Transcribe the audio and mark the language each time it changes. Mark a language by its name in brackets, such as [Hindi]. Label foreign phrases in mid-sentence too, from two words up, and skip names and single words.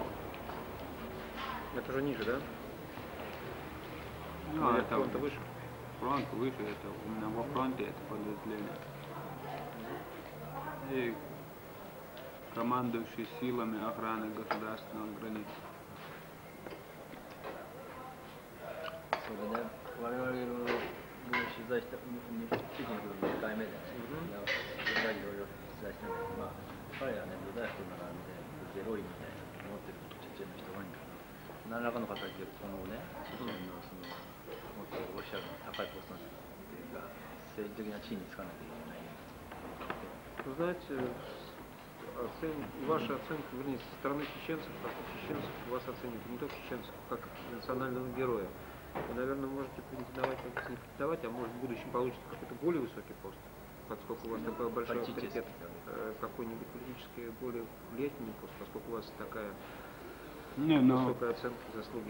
[Russian] Это же ниже, да? Ну, это фронта выше? Фронт выше, это у меня во фронте это подразделение. И командующий силами охраны государственных границ. [Japanese] それね、我々の取材した地域のこと2回目でね、いろいろ取材したんだけど、まあ、彼らね、部隊服並んで、ゼロイみたいな持ってるチェチェンの人が多いんだけど、何らかの形で今後ね、チェチェンのその、もっとロシアの高いポストっていうか、政治的な地位につかなきゃいけない。 [Russian] Вы знаете, ваша оценка, вернее, со стороны чеченцев, как чеченцев вас оценивают, не только чеченцев, как национального героя. Вы, наверное, можете претендовать, не претендовать, а может в будущем получится какой-то более высокий пост, поскольку у вас такой большой авторитет, какой-нибудь политический более влиятельный пост, поскольку у вас такая высокая оценка заслуги.